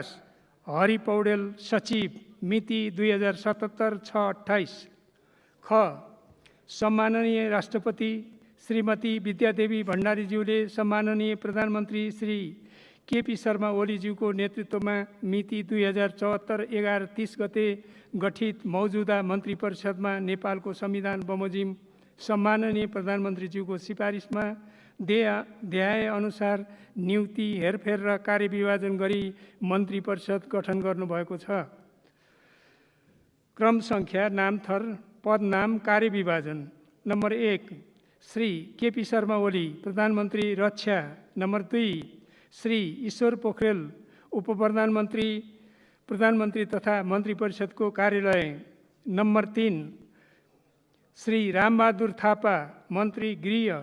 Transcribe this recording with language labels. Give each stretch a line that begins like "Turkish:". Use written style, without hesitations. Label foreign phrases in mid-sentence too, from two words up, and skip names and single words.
Nepali: हरि पौडेल, सचिव, मिति 2077 6/28। ख. सम्माननीय राष्ट्रपति श्रीमती विद्यादेवी भण्डारीज्यूले सम्माननीय प्रधानमन्त्री श्री केपी शर्मा ओलीज्यूको नेतृत्वमा मिति 2074 11/30 गते गठित मौजूदा मन्त्री परिषदमा नेपालको संविधान बमोजिम सम्माननीय प्रधानमन्त्रीज्यूको सिफारिसमा देहाय अनुसार नियुक्ति, हेरफेर र कार्यविभाजन गरी मन्त्री परिषद गठन गर्नुभएको छ। क्रम सङ्ख्या, नामथर, पदनाम, कार्यविभाजन। नम्बर 1. श्री केपी शर्मा ओली, प्रधानमन्त्री रक्षा। नम्बर 2. श्री ईश्वर पोखरेल, उपप्रधानमन्त्री, प्रधानमन्त्री तथा मन्त्री परिषदको कार्यालय। नम्बर 3. श्री रामबहादुर थापा, मन्त्री गृह।